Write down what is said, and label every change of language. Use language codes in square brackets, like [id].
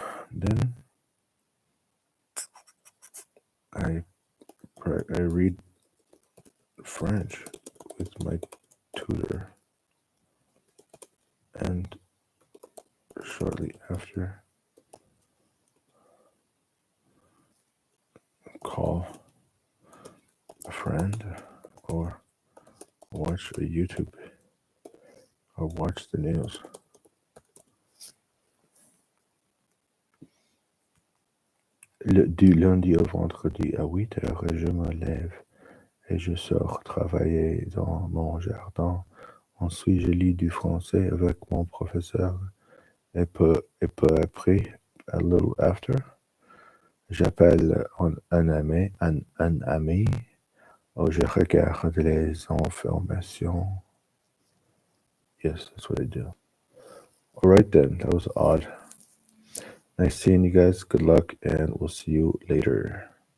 [en] Then I read French with my tutor, and shortly after, call a friend or watch a YouTube or watch the news. [fr] Du lundi au vendredi à 8 heures, je me lève et je sors travailler dans mon jardin. Ensuite, je lis du français avec mon professeur et peu après, [en] a little after, [fr] j'appelle un ami ou je regarde les informations. [en] Yes, that's what I do. All right then, that was odd. Nice seeing you guys. Good luck, and we'll see you later.